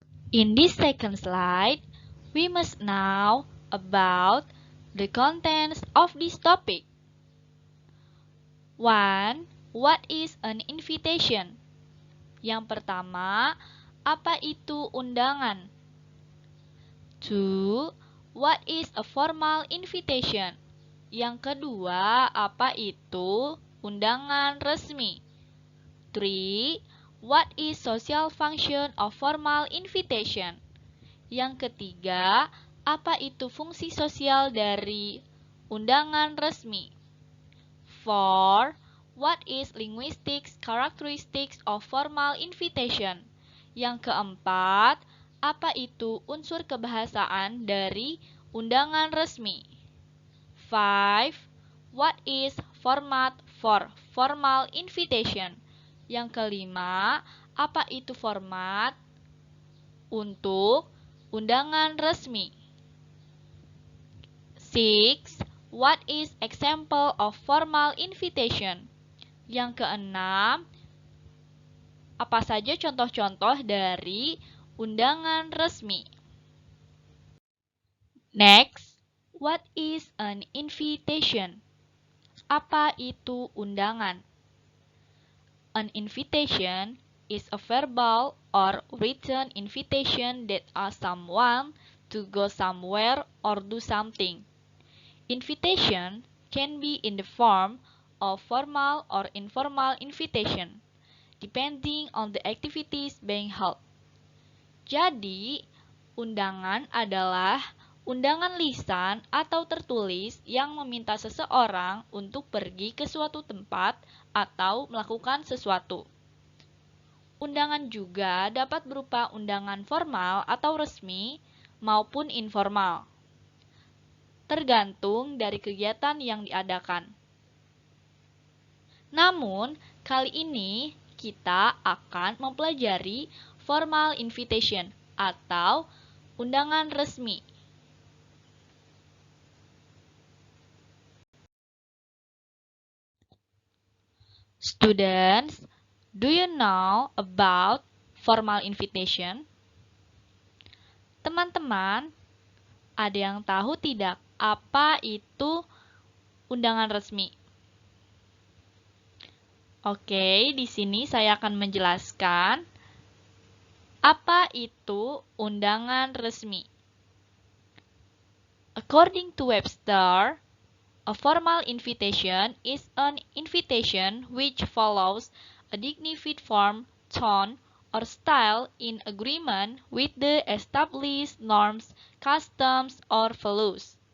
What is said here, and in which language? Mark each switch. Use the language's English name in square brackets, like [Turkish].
[English] In this second slide, we must know about the contents of this topic. [Indonesian] 1. [English] What is an invitation? [Indonesian] Yang pertama, apa itu undangan? 2. [English] What is a formal invitation? [Indonesian] Yang kedua, apa itu undangan resmi? 3. [English] What is social function of formal invitation? [Indonesian] Yang ketiga, apa itu fungsi sosial dari undangan resmi? 4. [English] What is linguistic characteristics of formal invitation? [Indonesian] Yang keempat, apa itu unsur kebahasaan dari undangan resmi? 5. [English] What is format for formal invitation? [Indonesian] Yang kelima, apa itu format untuk undangan resmi? 6. [English] What is example of formal invitation? [Indonesian] Yang keenam, apa saja contoh-contoh dari undangan resmi? [English] Next, what is an invitation? [Indonesian] Apa itu undangan? [English] An invitation is a verbal or written invitation that asks someone to go somewhere or do something. Invitation can be in the form of formal or informal invitation, depending on the activities being held. [Indonesian] Jadi, undangan adalah undangan lisan atau tertulis yang meminta seseorang untuk pergi ke suatu tempat atau melakukan sesuatu. Undangan juga dapat berupa undangan formal atau resmi maupun informal, tergantung dari kegiatan yang diadakan. Namun, kali ini kita akan mempelajari formal invitation atau undangan resmi. [English] Students, do you know about formal invitation? [Indonesian] Teman-teman, ada yang tahu tidak apa itu undangan resmi? Oke, di sini saya akan menjelaskan apa itu undangan resmi. [English] According to Webster, a formal invitation is an invitation which follows a dignified form, tone, or style in agreement with the established norms, customs, or values.